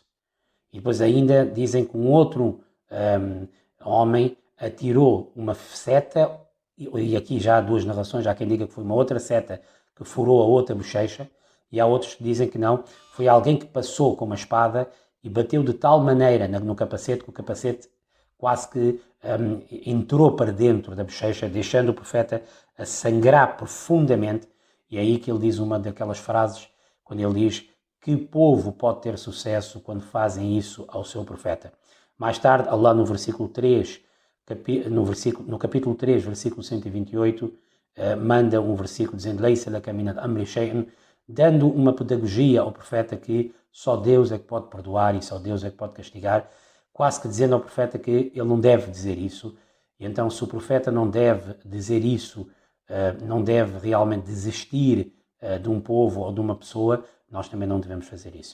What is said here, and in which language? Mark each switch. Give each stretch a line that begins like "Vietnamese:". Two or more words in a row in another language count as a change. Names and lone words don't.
Portuguese: E depois ainda dizem que um outro homem atirou uma seta, e aqui já há 2 narrações, há quem diga que foi uma outra seta que furou a outra bochecha, e há outros que dizem que não, foi alguém que passou com uma espada e bateu de tal maneira no capacete que o capacete quase que entrou para dentro da bochecha, deixando o profeta a sangrar profundamente. E é aí que ele diz uma daquelas frases, quando ele diz que povo pode ter sucesso quando fazem isso ao seu profeta. Mais tarde, Allah no versículo 3, no capítulo 3, versículo 128, manda um versículo dizendo
Arabic: ليس لك من الأمر شيء,
Portuguese: dando uma pedagogia ao profeta que só Deus é que pode perdoar e só Deus é que pode castigar, quase que dizendo ao profeta que ele não deve dizer isso. E então, se o profeta não deve dizer isso, não deve realmente desistir de um povo ou de uma pessoa, nós também não devemos fazer isso.